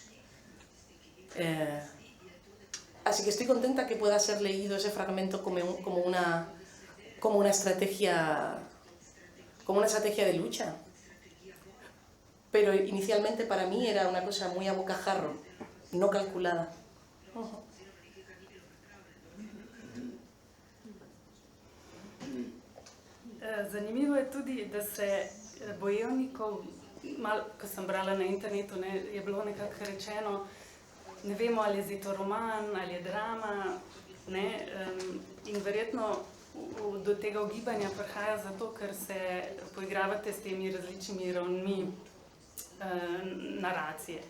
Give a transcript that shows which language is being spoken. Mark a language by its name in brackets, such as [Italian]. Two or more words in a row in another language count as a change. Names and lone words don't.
[Spanish] Así que estoy contenta que pueda ser leído ese fragmento como una estrategia de lucha. Pero inicialmente para mí era una cosa muy a bocajarro, no calculada. [Slovenian] Zanimivo je tudi, da se bojevnikov, ko sem brala na internetu, je bilo nekako rečeno, ne vemo, ali je zdaj to roman, ali je drama, in verjetno do tega ugibanja prihaja zato, ker se poigravate s temi različnimi ravnmi naracije.